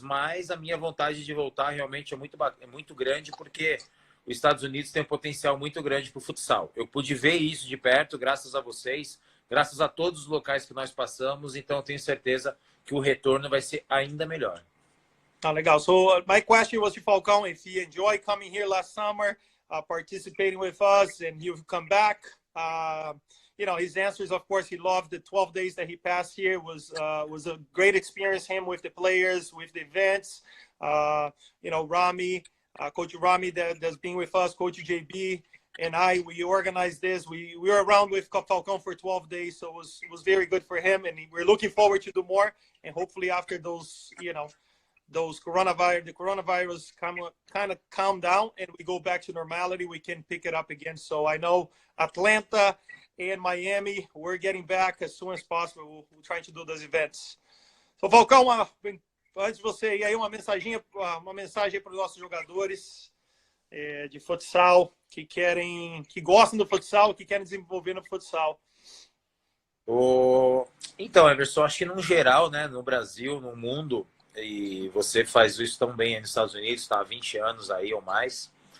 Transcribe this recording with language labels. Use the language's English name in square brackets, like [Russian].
[Portuguese] Mas a minha vontade de voltar realmente é muito grande, porque os Estados Unidos tem um potencial muito grande para o futsal. Eu pude ver isso de perto, graças a vocês, graças a todos os locais que nós passamos, então eu tenho certeza que o retorno vai ser ainda melhor. Legal. [English] So my question was to Falcão, if he enjoyed coming here last summer, participating with us, and you've come back. His answers, of course, he loved the 12 days that he passed here. Was a great experience, him with the players, with the events. Rami, Coach Rami that's been with us, Coach JB, and we organized this. We were around with Falcão for 12 days, so it was very good for him, and we're looking forward to do more. And hopefully after those, the coronavirus kind of calm down and we go back to normality, we can pick it up again. So I know Atlanta and Miami, we're getting back as soon as possible. We're trying to do those events. [Portuguese] So, Falcão, antes de você ir aí, uma mensagem para os nossos jogadores de futsal que gostam do futsal, que querem desenvolver no futsal. Então, Everson, acho que no geral, né, no Brasil, no mundo, e você faz isso tão bem aí nos Estados Unidos, está há 20 anos aí ou mais.